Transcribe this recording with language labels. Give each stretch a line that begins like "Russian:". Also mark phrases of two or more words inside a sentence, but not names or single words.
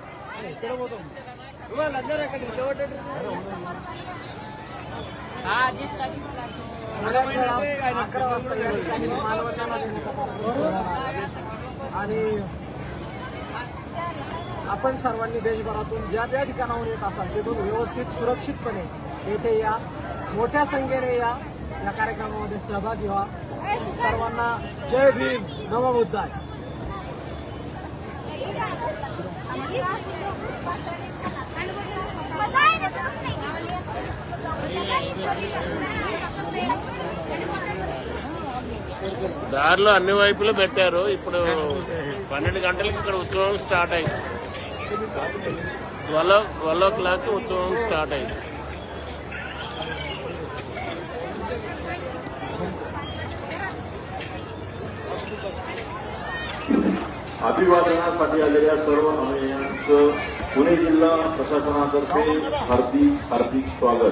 Marathi: 11 वाजता या ठिकाणी मानवंदना देण्याचा कार्यक्रम होणार आहे आणि आपण सर्वांनी देशभरातून ज्या ज्या ठिकाणाहून येत असाल तिथून व्यवस्थित सुरक्षितपणे येथे या, मोठ्या संख्येने या कार्यक्रमामध्ये सहभागी व्हा. सर्वांना जय भीम, नमो बुद्धाय.
Telugu: దారిలో అన్ని వైపులు పెట్టారు. ఇప్పుడు 12 గంటలకు ఇక్కడ ఉత్సవం స్టార్ట్ అయింది. 12 o'clock ఉత్సవం స్టార్ట్ అయింది.
Marathi: अभिवादनासाठी आलेल्या सर्व अनुयायांचं पुणे जिल्हा प्रशासनातर्फे हार्दिक स्वागत.